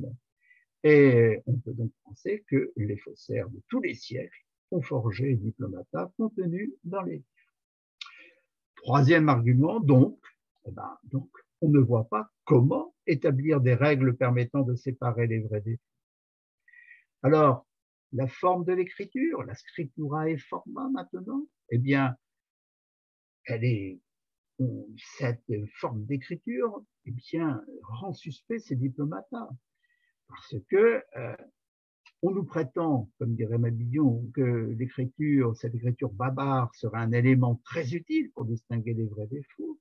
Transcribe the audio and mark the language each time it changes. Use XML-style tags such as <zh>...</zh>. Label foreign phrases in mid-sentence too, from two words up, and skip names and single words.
<fr>Et on peut donc penser que les faussaires de tous les siècles ont forgé les diplomata contenus dans les livres. Troisième argument, donc, on ne voit pas comment établir des règles permettant de séparer les vrais des faux. Alors, la forme de l'écriture, la</fr> <la>scriptura et forma</la> <fr>maintenant, eh bien, cette forme d'écriture, eh bien, rend suspect ces diplomata. Parce que on nous prétend, comme dirait Mabillon, que cette écriture barbare serait un élément très utile pour distinguer les vrais des faux.</fr>